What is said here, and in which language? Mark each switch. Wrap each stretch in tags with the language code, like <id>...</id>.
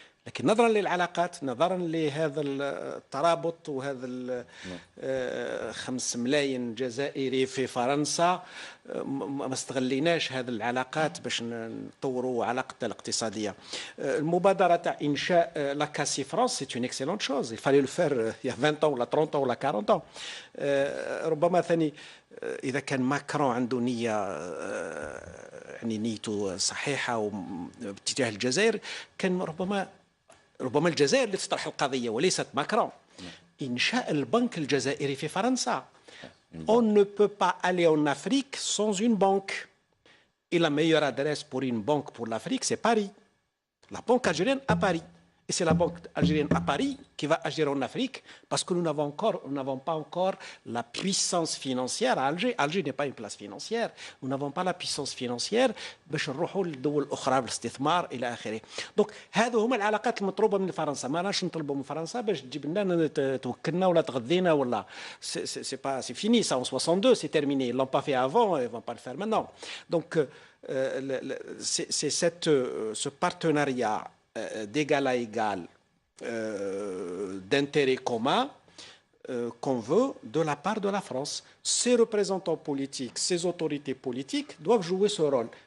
<ar>لكن نظرا للعلاقات نظرا لهذا الترابط وهذا 5 ملايين جزائري في فرنسا ما استغليناش هذه العلاقات باش نطوروا علاقتنا الاقتصاديه. المبادره تاع انشاء لا كاسي فرانس</ar> <fr>سي اون اكسيلونت شوز. il fallait le faire il y a 20 ans ولا 30 ans ولا 40 ans.</fr> <ar>ربما ثاني اذا كان ماكرون عنده نيه يعني نيته صحيحه باتجاه الجزائر كان ربما الجزائر اللي تطرح القضيه وليست ماكرون. إنشاء البنك الجزائري في فرنسا.</ar> <fr>On ne peut pas aller en Afrique sans une banque. Et la meilleure adresse pour une banque pour l'Afrique, c'est Paris. La banque algérienne à Paris. Et c'est la banque algérienne à Paris qui va agir en Afrique parce que nous n'avons pas encore la puissance financière à Alger. Alger n'est pas une place financière. Nous n'avons pas la puissance financière</fr> <ar>باش نروحوا للدول الأخرى بالاستثمار إلى آخره. دونك هذو هما العلاقات المطلوبة من فرنسا. ما راناش نطلبوا من فرنسا باش تجيب لنا توكلنا ولا تغذينا ولا</ar> <fr>c'est fini ça en 62 c'est terminé. Ils l'ont pas fait avant, ils vont pas le faire maintenant. Donc c'est ce partenariat d'égal à égal, d'intérêt commun qu'on veut de la part de la France. Ces représentants politiques, ces autorités politiques doivent jouer ce rôle.</fr>